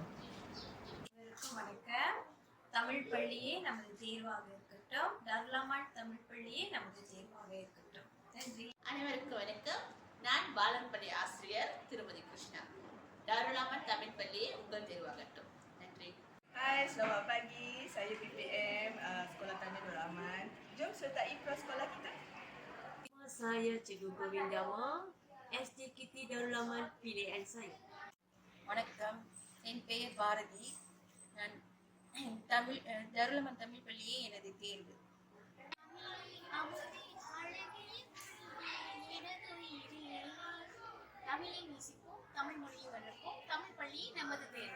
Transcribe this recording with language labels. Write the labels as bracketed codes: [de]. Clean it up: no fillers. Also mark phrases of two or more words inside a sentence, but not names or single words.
[ta] வணக்கம். தமிழ் பள்ளியே நமது தேர்வாக இருக்கட்டும். தருல் தமிழ் பள்ளியே நமது தேர்வாக இருக்கட்டும். நன்றி. அனைவருக்கும் வணக்கம். நான் பாலன் பள்ளி ஆசிரியர் திருமதி கிருஷ்ணா. தருல் தமிழ் பள்ளியே உங்கள் தேர்வாகட்டும். நன்றி. [ms] Hai, selamat pagi. Saya BPM Sekolah Tani Darul Aman. Jom sertai prasekolah kita. Saya Cikgu Govindama, SDKT Darul Aman pilihan saya. [ta] வணக்கம். என் பெயர் பாரதி. நான் தருல் அமான் தமிழ் பள்ளியே எனது தேர்வு. தமிழை நேசிப்போம், தமிழ் மொழியை வளர்ப்போம், தமிழ் பள்ளி நமது தேர்வு.